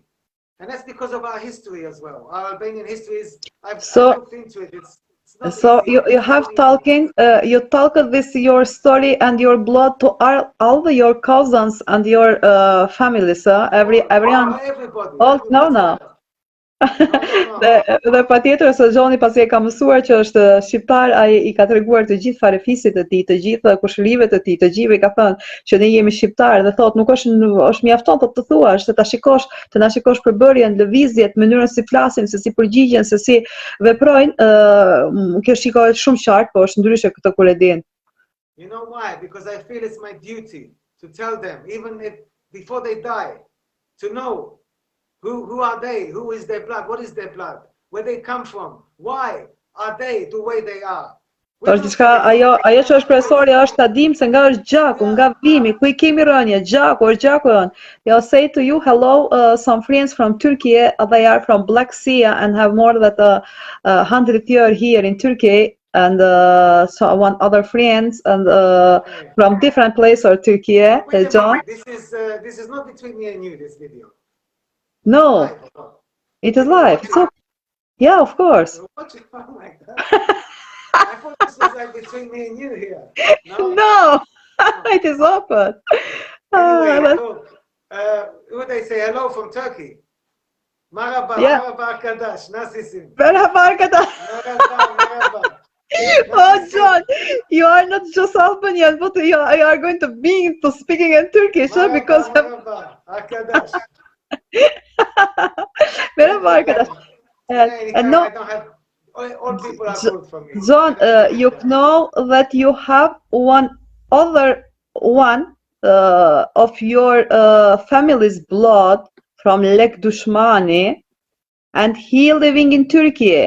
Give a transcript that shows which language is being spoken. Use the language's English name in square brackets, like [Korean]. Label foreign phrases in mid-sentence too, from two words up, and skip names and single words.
[English] And that's because of our history as well. Our Albanian history is, I've looked into it, it's not so easy. you have talking, you talk this your story and your blood to all your cousins and your families, everyone. Everybody. Oh, no. [Albanian] Dhe patjetër se Johni pasi e ka mësuar që është shqiptar, ai i ka treguar të gjithë farefisit të tij, të gjithë kushërive të tij, të gjithëve i ka thënë që ne jemi shqiptar dhe thotë nuk është mjafton të thuash, se ta shikosh, të na shikosh përbërjen, lëvizjet, mënyrën si flasin, se si përgjigjen, se si veprojnë, kjo shikohet shumë qartë, po është ndryshe këtë kur e din. [English] You know why? Because I feel it's my duty to tell them, even if before they die, to know who are they, who is their blood, what is their blood, where they come from, why are they the way they are. [Albanian] Është diçka, ajo që është profesorja është ta dim se nga është gjaku, nga vimi, ku i kemi rënje, gjaku është gjaku jon. [English] I'll say to you, hello, some friends from Turkey, they are from Black Sea and have more than 100 years here in Turkey, and so one other friends and from different places of Turkey, John. This is not between me and you, this video. No, it is live. So, yeah, of course. Watch it like that. I thought this was like between me and you here. No, it is open. Anyway, who they say hello from Turkey? [Turkish] Merhaba, merhaba arkadaş, nasılsın? Merhaba arkadaş. Merhaba. [English] Oh, John, you are not just Albanian, but you are going to be speaking in Turkish, because... [Turkish] Merhaba, arkadaş. Merhaba arkadaş. [English] And no, I don't have... All people are good for me. John, you know that you have one of your family's blood from Lek Dushmani, and he living in Turkey.